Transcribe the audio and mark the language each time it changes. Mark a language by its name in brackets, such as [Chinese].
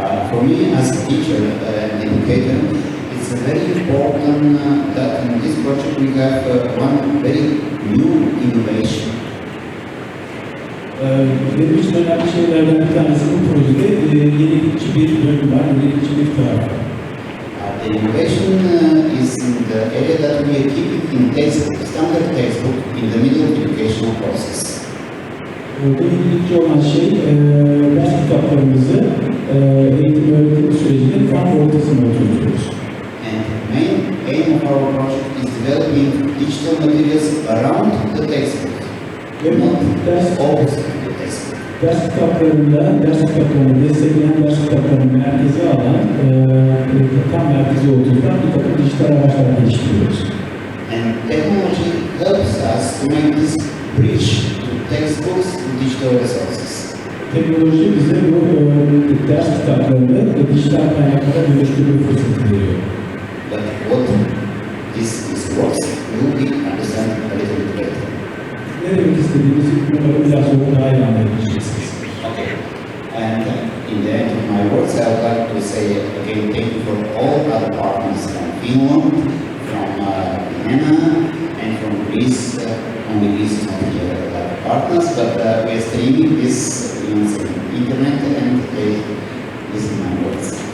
[English] For me as a teacher and educator, it's very important that in this project we have one very new innovation. [Turkish] Benim için önemli şeylerden bir tanesi bu projede yenilikçi bir bölüm var, yenilikçi bir taraf var. [English] The innovation is in the area that we are keeping in textbook, standard textbook, in the middle of the educational process. [Turkish] Bu yenilikçi olan şey, ders kitaplarımızı eğitim öğretim sürecinin tam ortasına oturtuyoruz. [English] And the main aim of our project is developing digital materials around the textbook. Not always the textbook. [Turkish] Ders kitaplarını destekleyen ders kitaplarını merkeze alan, tam merkezi olduğundan bir takım dijital araçlar geliştiriyoruz. [English] And technology helps us to make this bridge to textbooks to digital resources. [Turkish] Teknoloji bize bu ders kitaplarını dijital kaynaklara dönüştürme fırsatı veriyor. [English] But what this works will be understood a little bit later. [Turkish] Ne demek istediğimizi umarım biraz sonra daha iyi anlayabileceksiniz. [English] Okay. And in the end of my words, I would like to say again thank you for all other partners from Finland, from Vienna, and from Greece. Only Greece is not here partners, but we are streaming this on the internet, and this is my words.